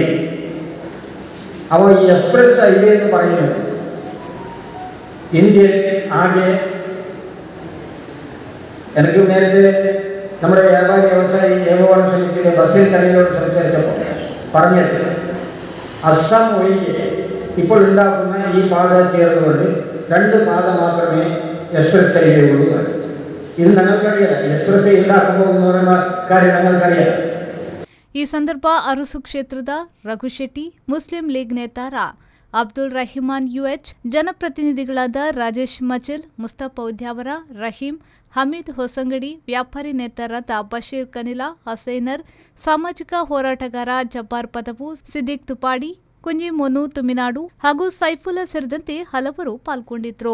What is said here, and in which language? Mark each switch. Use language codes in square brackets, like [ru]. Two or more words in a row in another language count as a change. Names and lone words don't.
[ml] അപ്പോൾ ഈ [en] express highway [ml] എന്ന് പറയുന്നത് ഇന്ത്യയിൽ ആകെ, എനിക്ക് നേരത്തെ നമ്മുടെ വ്യാപാരി വ്യവസായി ഏകോപന സമിതിയുടെ ബസിൽ കടയിലോട് സംസാരിച്ചപ്പോൾ പറഞ്ഞത്, അസം ഒഴികെ ഇപ്പോൾ ഉണ്ടാക്കുന്ന ഈ പാത ചേർന്നുകൊണ്ട് 2 പാത മാത്രമേ [en] express highway [ml] ഉള്ളൂ. ഇത് ഞങ്ങൾക്കറിയാം, എക്സ്പ്രസ് ഉണ്ടാക്കുമ്പോൾ എന്ന് പറയുന്ന കാര്യം ഞങ്ങൾക്കറിയാം. [kn] ಈ ಸಂದರ್ಭ ಅರಸು ಕ್ಷೇತ್ರದ ರಘುಶೆಟ್ಟಿ, ಮುಸ್ಲಿಂ ಲೀಗ್ ನೇತಾರ ಅಬ್ದುಲ್ ರಹಿಮಾನ್ ಯುಎಚ್, ಜನಪ್ರತಿನಿಧಿಗಳಾದ ರಾಜೇಶ್ ಮಚಲ್, ಮುಸ್ತಫಾ ಉದ್ಯಾವರ, ರಹೀಂ, ಹಮೀದ್ ಹೊಸಂಗಡಿ, ವ್ಯಾಪಾರಿ ನೇತಾರರಾದ ಬಶೀರ್ ಕನಿಲಾ, ಹಸೈನರ್, ಸಾಮಾಜಿಕ ಹೋರಾಟಗಾರ ಜಬ್ಬಾರ್ ಪದವು, ಸಿದ್ದಿಕ್ ತುಪಾಡಿ, ಕುಂಜಿ ಮೋನು ತುಮಿನಾಡು ಹಾಗೂ ಸೈಫುಲ್ಲಾ ಸೇರಿದಂತೆ ಹಲವರು ಪಾಲ್ಗೊಂಡಿದ್ರು.